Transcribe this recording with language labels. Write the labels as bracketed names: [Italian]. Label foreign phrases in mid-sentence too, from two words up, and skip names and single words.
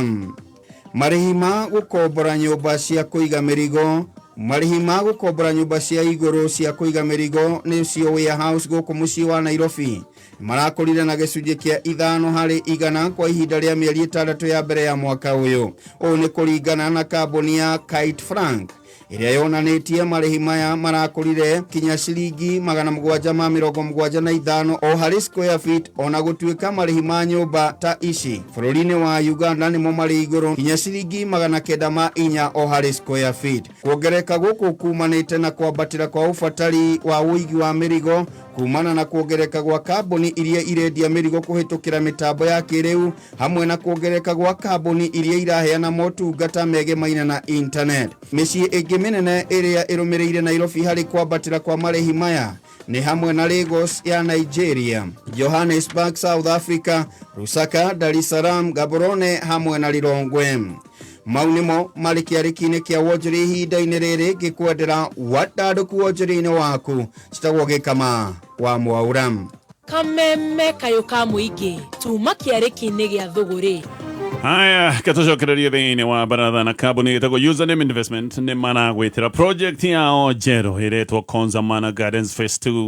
[Kikuyu] Marĩhi ma gũkombora nyũmba cia kũiga mĩrigo Marĩhi ma gũkombora nyũmba cia igũrũ cia kũiga mĩrigo nĩcio warehouse gũkũ mũciĩ wa Nairobi marakũrire na gĩcunjĩ kĩa 5% kwa ihinda rĩa mĩeri 6 ya mbere ya mwaka ũyũ. Ũũ nĩ kũringana na kambuni ya Kite Frank ĩrĩa yonanĩtie marĩhi maya marakũrire kinya ciringi 775 o harĩ [English] square feet, [Kikuyu] ona gũtuĩka marĩhi ma nyũmba ta ici bũrũri-inĩ wa Uganda nĩmo marĩ igũrũ kinya ciringi 904 o harĩ [English] square feet. [Kikuyu] Kuongereka gũkũ kumanĩte na kwambatĩra kwa ũbatari wa ũigi wa mĩrigo kumana na kuongereka gwa kambuni iria irendia mĩrigo kũhĩtũkĩra mĩtambo ya kĩrĩu hamwe na kuongereka gwa kambuni iria iraheana motungata megemaine na internet. Mĩciĩ ĩngĩ mĩnene ĩrĩa ĩrũmĩrĩire Nairobi harĩ kwambatĩra kwa marĩhi maya ni hamwe na Lagos ya Nigeria, Johannesburg South Africa, Lusaka, Dar es Salaam, Gaborone hamwe na Lilongwe. Mau nĩmo marĩ kĩarĩki-inĩ kĩa wonjoria ihinda-inĩ rĩrĩ ngĩkwendera watandũku wonjoria-inĩ waku citagwo gĩkama wa Mwaura. Kameme kayo ka mũingĩ tuma kĩarĩki-inĩ gĩa thũgũrĩ. Haya, katucokererie thĩinĩ wa Mbaratha na kambuni ĩtagwo Username Investment nĩ maragwĩtĩra project yao njerũ ĩretwo Konzamana Gardens Phase 2.